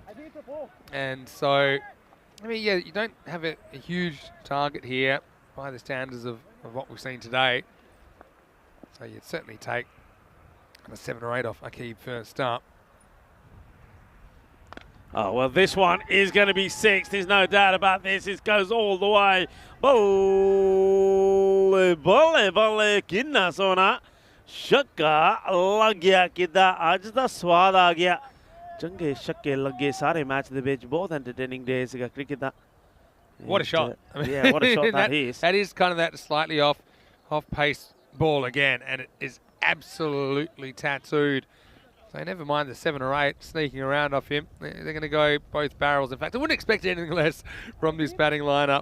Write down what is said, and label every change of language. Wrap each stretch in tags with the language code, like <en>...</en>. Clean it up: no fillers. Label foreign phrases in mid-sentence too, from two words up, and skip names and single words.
<en>And so, I mean, yeah, you don't have a huge target here by the standards of what we've seen today. So you'd certainly take a 7 or 8 off Akib first up. Oh, well, this one is going to be 6. There's no doubt about this. It goes all the way.</en> <pa>ਬੋਲੇ, ਕਿੰਨਾ ਸੋਹਣਾ. ਛੱਕਾ ਲੱਗ ਗਿਆ ਕਿੱਦਾਂ। ਅੱਜ ਦਾ ਸਵਾਦ ਆ ਗਿਆ. ਚੰਗੇ ਛੱਕੇ ਲੱਗ ਗਏ ਸਾਰੇ ਮੈਚ ਦੇ ਵਿੱਚ.</pa> <en>Both entertaining days</en> <pa>ਕਾ ਕ੍ਰਿਕਟ ਦਾ.</pa> <en>What a shot. I mean, yeah, what a shot that is. That is kind of that slightly off-pace ball again, and it is absolutely tattooed. So never mind the 7 or 8 sneaking around off him. They're going to go both barrels. In fact, I wouldn't expect anything less from this batting lineup.</en>